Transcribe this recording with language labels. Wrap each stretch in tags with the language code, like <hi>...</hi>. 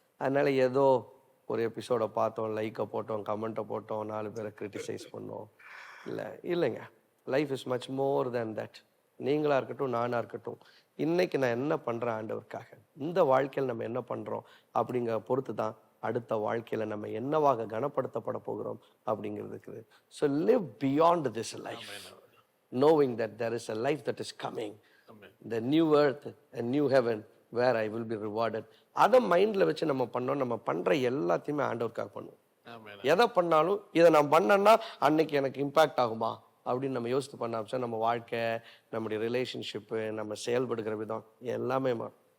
<ta>அதனால ஏதோ ஒரு எபிசோட பார்த்தோம், லைக்கை போட்டோம், கமெண்ட்டை போட்டோம், 4 பேரை கிரிட்டிசைஸ் பண்ணோம், இல்லைங்க.</ta> <en>Life is much more than that.</en> <ta>நீங்களா இருக்கட்டும், நானா இருக்கட்டும், இன்னைக்கு நான் என்ன பண்றேன் ஆண்டவருக்காக, இந்த வாழ்க்கையில் நம்ம என்ன பண்றோம் அப்படிங்கிற பொறுத்து தான் அடுத்த வாழ்க்கையில நம்ம என்னவாக கனப்படுத்தப்பட போகிறோம் அப்படிங்கிறதுக்கு.</ta> <en>So live beyond this life, knowing that there is a life that is coming, the new earth and new heaven where I will be rewarded.</en> <ta>அதை மைண்ட்ல வச்சு நம்ம பண்ணோம். நம்ம பண்ற எல்லாத்தையுமே ஆண்டவருக்காக பண்ணுவோம். எதை பண்ணாலும் இதை நான் பண்ணேன்னா அன்னைக்கு எனக்கு இம்பாக்ட் ஆகுமா அப்படின்னு நம்ம யோசித்து பண்ண ஆரம்பிச்சா நம்ம வாழ்க்கை, நம்முடைய ரிலேஷன்ஷிப்பு, நம்ம செயல்படுகிற விதம் எல்லாமே மாறும்.</ta>